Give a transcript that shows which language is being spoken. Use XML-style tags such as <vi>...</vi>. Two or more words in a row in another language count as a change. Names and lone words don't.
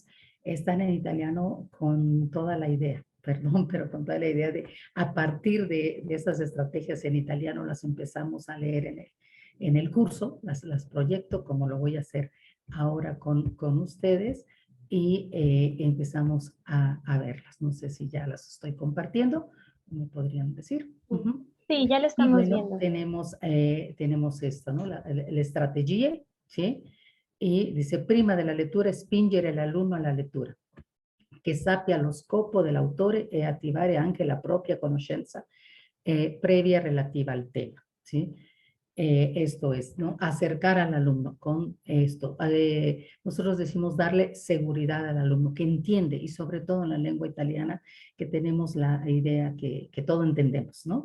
<es>Están en italiano con toda la idea, perdón, pero con toda la idea de a partir de esas estrategias en italiano las empezamos a leer en el curso, las proyecto como lo voy a hacer ahora con ustedes y empezamos a verlas. No sé si ya las estoy compartiendo, me podrían decir. Uh-huh. Sí, ya lo Y estamos bueno, viendo. tenemos esto, ¿no? La estrategia, ¿sí? Y dice,</es> <it>prima della lettura, spingere l'alunno alla lettura, che sappia lo scopo dell'autore e attivare anche la propria conoscenza previa relativa al tema, ¿sí?</it> <es>Esto es, ¿no? Acercar al alumno con esto. Nosotros decimos darle seguridad al alumno, que entiende, y sobre todo en la lengua italiana, que tenemos la idea que todo entendemos, ¿no?</es>